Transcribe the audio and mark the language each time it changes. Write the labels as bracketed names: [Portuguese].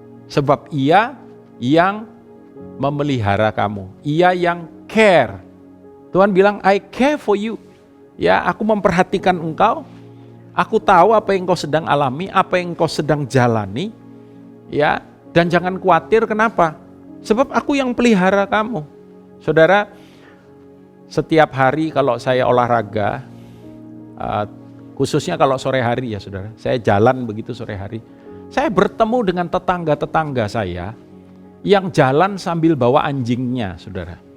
[Indonesian] Sebab Ia yang memelihara kamu. Ia yang care. Tuhan bilang, [English] I care for you. [Indonesian] Ya, aku memperhatikan engkau. Aku tahu apa yang engkau sedang alami, apa yang engkau sedang jalani. Ya, dan jangan khawatir, kenapa? Sebab aku yang pelihara kamu. Saudara, setiap hari kalau saya olahraga, khususnya kalau sore hari ya saudara, saya jalan begitu sore hari, saya bertemu dengan tetangga-tetangga saya yang jalan sambil bawa anjingnya, saudara.